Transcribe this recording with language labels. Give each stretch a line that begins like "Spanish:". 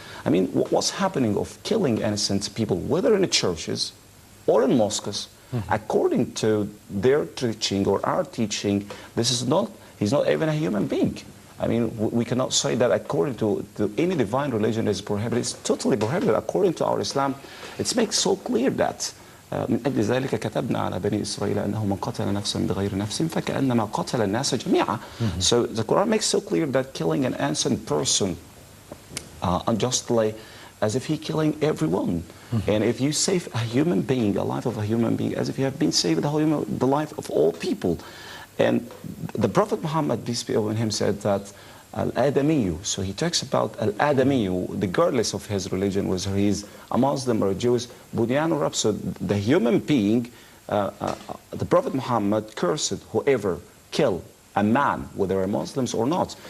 English: I mean, what's happening of killing innocent people, whether in the churches or in mosques, according to their teaching or our teaching, he's not even a human being. I mean, we cannot say that according to any divine religion is prohibited. It's totally prohibited. According to our Islam, it makes so clear that
Arabic: من أجل ذلك كتبنا على بني إسرائيل أنه من قتل نفسا بغير نفس فكأنما قتل الناس جميعا.
English: So the Quran makes so clear that killing an innocent person unjustly as if he's killing everyone. And if you save a human being, a life of a human being, as if you have been saved the life of all people. And the Prophet Muhammad, peace be upon him, said that Al-Adamiyu, so he talks about Al-Adamiyu, regardless of his religion, whether he's a Muslim or a Jew, Bunyan or Rab, so the human being, the Prophet Muhammad cursed whoever killed a man, whether they're Muslims or not.